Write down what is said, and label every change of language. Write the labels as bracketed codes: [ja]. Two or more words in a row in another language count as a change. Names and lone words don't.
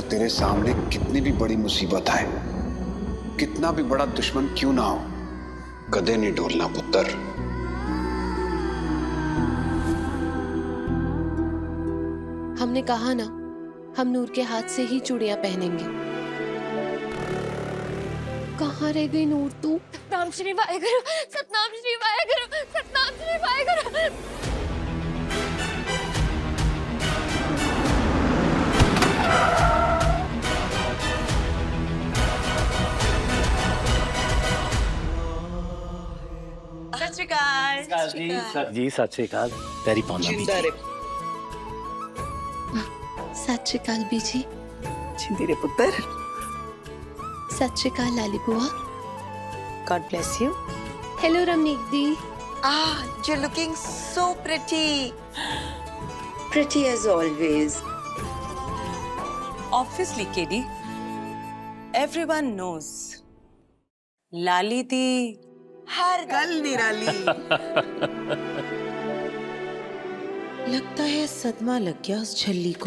[hi] तेरे सामने कितनी भी बड़ी मुसीबत आए, कितना भी बड़ा दुश्मन क्यों ना हो, [pa] ਕਦੇ ਨਹੀਂ ਡੋਲਣਾ ਪੁੱਤਰ। [hi] हमने कहा ना, हम नूर के हाथ से ही चूड़ियां पहनेंगे। कहाँ रह गई नूर तू? [pa] ਸਤਿਨਾਮ ਸ੍ਰੀ ਵਾਹਿਗੁਰੂ, ਸਤਿਨਾਮ ਸ੍ਰੀ ਵਾਹਿਗੁਰੂ, ਸਤਿਨਾਮ ਸ੍ਰੀ ਵਾਹਿਗੁਰੂ। ਸਤ ਸ੍ਰੀ ਅਕਾਲ। ਜੀ ਸਤ ਸ੍ਰੀ ਅਕਾਲ। ਤੇਰੀ ਪਾਣਾ ਭੀ ਸਤ ਸ੍ਰੀ ਅਕਾਲ ਬੀਜੀ। ਜਿੰਦੀ ਰੇ ਪੁੱਤਰ। ਸਤ ਸ੍ਰੀ ਅਕਾਲ ਲਾਲੀ ਬੂਆ। [en] God bless you. [pa] ਹੈਲੋ ਰਮਨੀਕ ਦੀ। [en] Ah, you're looking so pretty. Pretty as always. Obviously, KD. Everyone knows. [pa] ਲਾਲੀ ਦੀ ਹਰ ਗੱਲ ਨਿਰਾਲੀ। [hi] लगता है सदमा लग गया उस झल्ली को।